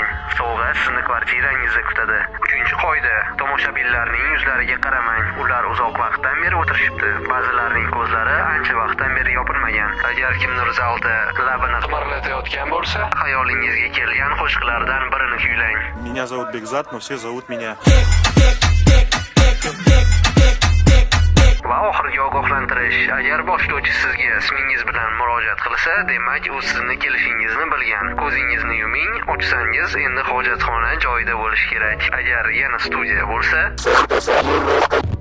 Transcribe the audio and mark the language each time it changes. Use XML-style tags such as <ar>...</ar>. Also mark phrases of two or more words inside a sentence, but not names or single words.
<uz>Sovg'a sizni kvartirangizda kutadi. Uchinchi qoida: tomoshabinlarning yuzlariga qaramang. Ular uzoq vaqtdan beri o'tirishibdi. Ba'zilarining ko'zlari ancha vaqtdan beri yopilmagan. Agar kimdir zalda labini qimirlatayotgan bo'lsa, xayolingizga kelgan qo'shiqlardan birini kuylang.</uz> <ru>Меня зовут Бекзат, но все зовут меня.</ru> <uz>Va oxirgi ogohlantirish: agar boshlovchi sizga ismingiz bilan murojaat qilsa, demak u sizni kelishingizni bilgan. Ko'zingizni yuming, ochsangiz endi hojatxona joyida bo'lishi kerak. Agar yana studiya bo'lsa</uz>